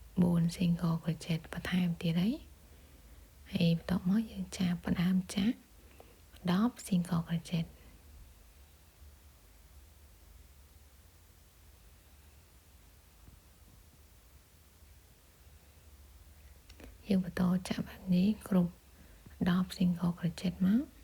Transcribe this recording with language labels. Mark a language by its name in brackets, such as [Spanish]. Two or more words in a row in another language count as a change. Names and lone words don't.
[Khmer] 4 [English] single crochet [Khmer] បន្ថែមទៀតហើយបន្ទាប់មកយើងចាក់ផ្ដើមចាក់10 [English] single crochet [Khmer] យើងបន្តចាក់បែបនេះគ្រប់10 [English] single crochet [Khmer] មក